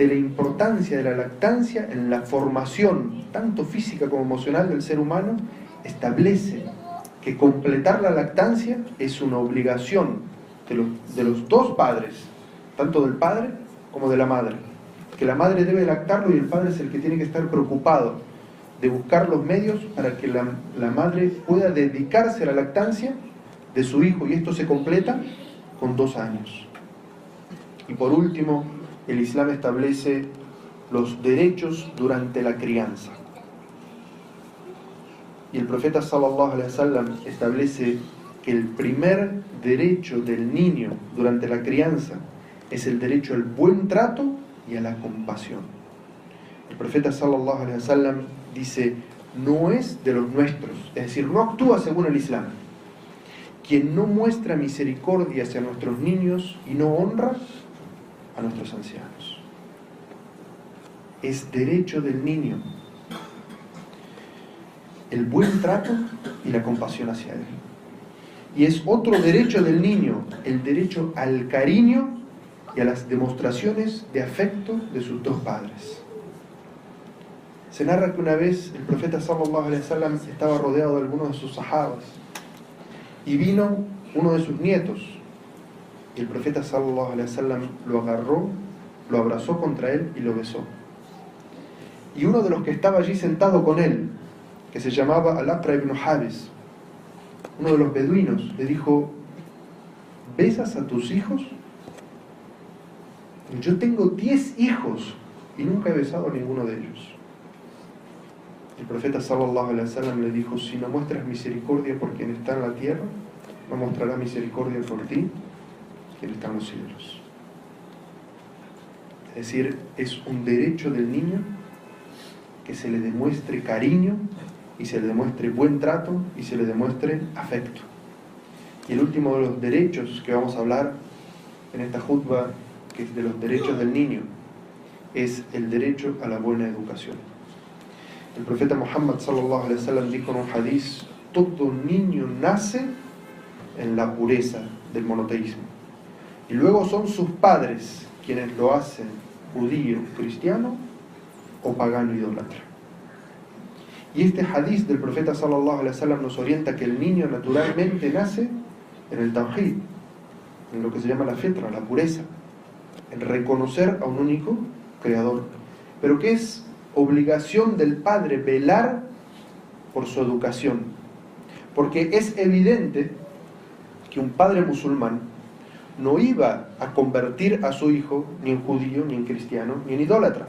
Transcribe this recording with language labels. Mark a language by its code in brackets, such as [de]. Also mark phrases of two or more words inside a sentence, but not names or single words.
[es] la importancia de la lactancia en la formación tanto física como emocional del ser humano, establece que completar la lactancia es una obligación de los 2 padres, tanto del padre como de la madre, que la madre debe lactarlo y el padre es el que tiene que estar preocupado de buscar los medios para que la madre pueda dedicarse a la lactancia de su hijo, y esto se completa con 2 años. Y por último, el Islam establece los derechos durante la crianza. Y el profeta [ar] صلى الله عليه وسلم [es] establece que el primer derecho del niño durante la crianza es el derecho al buen trato y a la compasión. El profeta [ar] صلى الله عليه وسلم [es] dice: no es de los nuestros, es decir, no actúa según el Islam quien no muestra misericordia hacia nuestros niños y no honra a nuestros ancianos. Es derecho del niño el buen trato y la compasión hacia él. Y es otro derecho del niño el derecho al cariño y a las demostraciones de afecto de sus 2 padres. Se narra que una vez el profeta [ar] صلى الله عليه وسلم [es] estaba rodeado de algunos de sus sahabas y vino uno de sus nietos, y el profeta [ar] صلى الله عليه وسلم [es] lo agarró, lo abrazó contra él y lo besó. Y uno de los que estaba allí sentado con él, que se llamaba Al-Aqra ibn Habis, uno de los beduinos, le dijo: ¿besas a tus hijos? Yo tengo 10 hijos y nunca he besado a ninguno de ellos. El profeta [ar] صلى الله عليه وسلم [es] le dijo: si no muestras misericordia por quien está en la tierra, no mostrará misericordia por ti quien está en los cielos. Es decir, es un derecho del niño que se le demuestre cariño y se le demuestre buen trato y se le demuestre afecto. Y el último de los derechos que vamos a hablar en esta jutba, que es de los derechos del niño, es el derecho a la buena educación. El profeta Muhammad [ar] صلى الله عليه وسلم [es] dijo en un hadiz: todo niño nace en la pureza del monoteísmo, y luego son sus padres quienes lo hacen judío, cristiano o pagano idólatra. Y este hadiz del profeta [ar] صلى الله عليه وسلم [es] nos orienta que el niño naturalmente nace en el tawhid, en lo que se llama la fitra, la pureza, en reconocer a un único creador, pero que es obligación del padre velar por su educación, porque es evidente que un padre musulmán no iba a convertir a su hijo ni en judío, ni en cristiano, ni en idólatra.